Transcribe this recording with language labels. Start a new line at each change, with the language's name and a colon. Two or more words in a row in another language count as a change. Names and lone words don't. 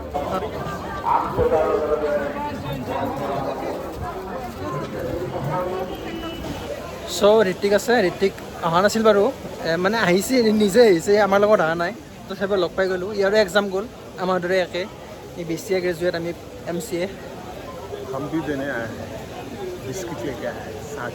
Assamese: চ' ঋত্বিক আছে, ঋত্বিক অহা নাছিল বাৰু, মানে আহিছে, নিজে আহিছে, আমাৰ লগত অহা নাই। তথাপিও লগ পাই গ'লোঁ। ইয়াৰো এক্সাম গ'ল, আমাৰ দৰে একে। এই BCA গ্ৰেজুৱেট, আমি MCA।
Hindi: हम भी देने आए हैं, बिस्किट लेके आए हैं 60।